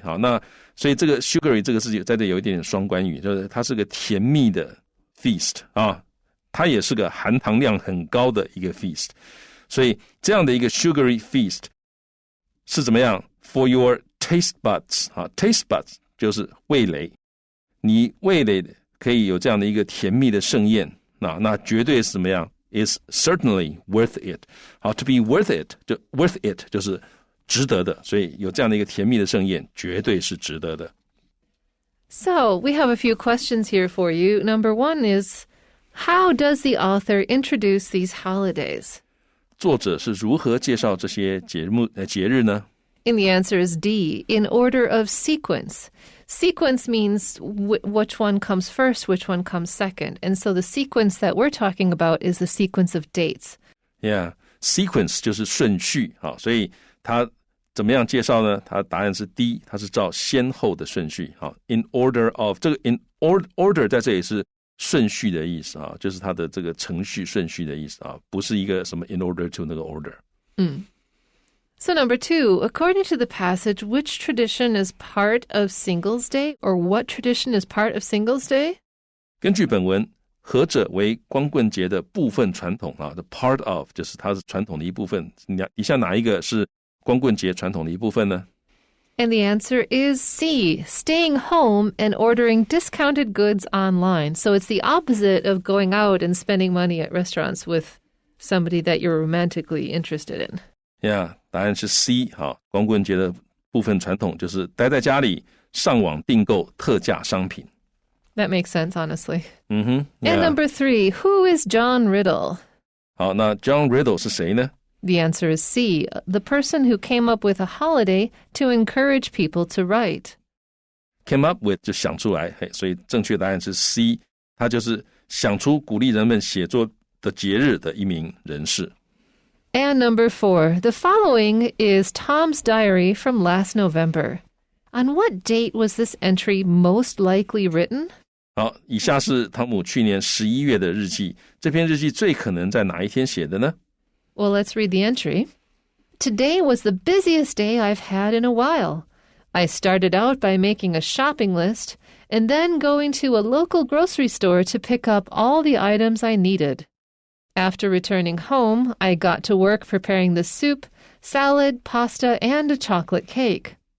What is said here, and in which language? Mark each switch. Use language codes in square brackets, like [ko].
[zh] 好，那所以这个 sugary 这个字在这有一点点双关语，就是它是个甜蜜的 feast 啊，它也是个含糖量很高的一个 feast。所以这样的一个 sugary feast 是怎么样 ？ [en] For your taste buds [zh] 啊 ，taste buds 就是味蕾，你味蕾可以有这样的一个甜蜜的盛宴。那绝对是怎么样 ？ [en] Is certainly worth it。 [zh] 好 ， [en] to be worth it [zh] 就 worth it 就是值得的，所以有这样的一个甜蜜的盛宴，绝对是值得的。 [en] So we have a few questions here for you. Number one is, how does the author introduce these holidays? [zh] 作者是如何介绍这些节日呢 [en] And the answer is D, in order of sequence. Sequence means which one comes first, which one comes second. And so the sequence that we're talking about is the sequence of dates. [zh] Yeah, sequence 就是顺序，所以它怎么样介绍呢？它答案是 D， 它是照先后的顺序。In order of 这个 in order 在这里是顺序的意思，就是它的这个程序顺序的意思，不是一个什么 [en] in order to [zh] 那个 order。 [en] So number 2, according to the passage, which tradition is part of Singles Day, or what tradition is part of Singles Day? [zh] 根据本文，何者为光棍节的部分传统？ [en] The part of [zh] 就是它是传统的一部分。以下哪一个是光棍节传统的一部分呢？ [en] And the answer is C, staying home and ordering discounted goods online. So it's the opposite of going out and spending money at restaurants with somebody that you're romantically interested in. [zh] Yeah, 答案是 C， 光棍节的部分传统就是待在家里上网订购特价商品。 [en] That makes sense, honestly. Yeah. And number 3, who is John Riddle? [zh] 好，那 John Riddle 是谁呢？ [en] The answer is C, the person who came up with a holiday to encourage people to write. [zh] Came up with 就想出来，所以正确答案是 C， 他就是想出鼓励人们写作的节日的一名人士。 [en] And number 4, the following is Tom's diary from last November. On what date was this entry most likely written? [zh] 好，以下是汤姆去年11月的日记，这篇日记最可能在哪一天写的呢？ [en] Well, let's read the entry. Today was the busiest day I've had in a while. I started out by making a shopping list and then going to a local grocery store to pick up all the items I needed. After returning home, I got to work preparing the soup, salad, pasta, and a chocolate cake.